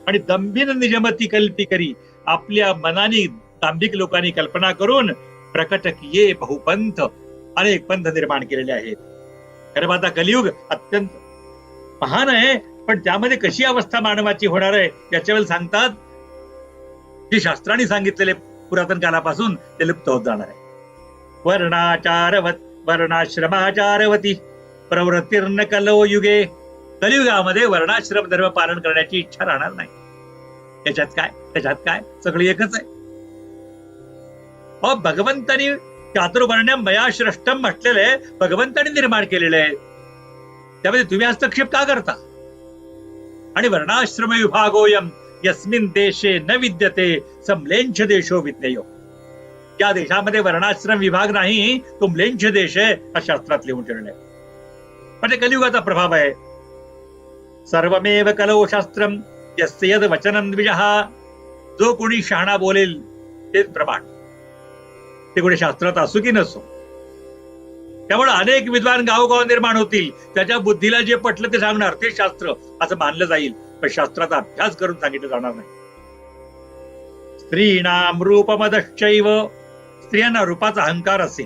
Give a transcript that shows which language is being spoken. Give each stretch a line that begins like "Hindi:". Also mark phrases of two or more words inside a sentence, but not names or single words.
Marathi: आणि
Awadhi: दंभिन निजमती कल्पी करी,
Marathi: आपल्या मनाने दांभिक लोकांनी कल्पना करून
Awadhi: प्रकट किये बहुपंथ,
Marathi: अनेक पंथ निर्माण केलेले आहेत. खरं आता कलियुग अत्यंत महान आहे, पण त्यामध्ये कशी अवस्था मानवाची होणार आहे याच्यावर सांगतात, जे शास्त्रांनी सांगितलेले पुरातन कालापासून ते लुप्त होत जाणार आहे.
Sanskrit: वर्णाश्रमाचारवती प्रवृत्तीर्न कलो युगे,
Marathi: कलियुगामध्ये वर्णाश्रम धर्म पालन करण्याची इच्छा राहणार नाही. त्याच्यात काय सगळं एकच आहे. भगवंतानी
Sanskrit: चातुर्वर्ण्यम मया श्रेष्ठम
Marathi: म्हटलेलं आहे, भगवंतानी निर्माण केलेलं आहे. त्यामध्ये तुम्ही हस्तक्षेप का करता? आणि
Sanskrit: वर्णाश्रम विभागोयम यस्मिन देशे न विद्यते सम्लेंछ देशो विज्ञेयो.
Marathi: ज्या देशामध्ये वर्णाश्रम विभाग नाही तो म्लेंछ देश आहे, हा शास्त्रात लिहून ठेवलेलं आहे. म्हणजे कलियुगाचा प्रभाव आहे.
Sanskrit: सर्वमेव कलो शास्त्रम यस्य यद वचनं द्विजः,
Marathi: जो कोणी शहाणा बोलेल तेच प्रमाण, ते कोणी शास्त्रात असो की नसो. त्यामुळे अनेक विद्वान गावोगाव निर्माण होतील, त्याच्या बुद्धीला जे पटलं ते सांगणार, ते शास्त्र असं मानलं जाईल, पण शास्त्राचा अभ्यास करून सांगितलं जाणार नाही.
Sanskrit: स्त्रीणाम रूपमदश्चैव,
Marathi: स्त्रियांना रूपाचा अहंकार असेल.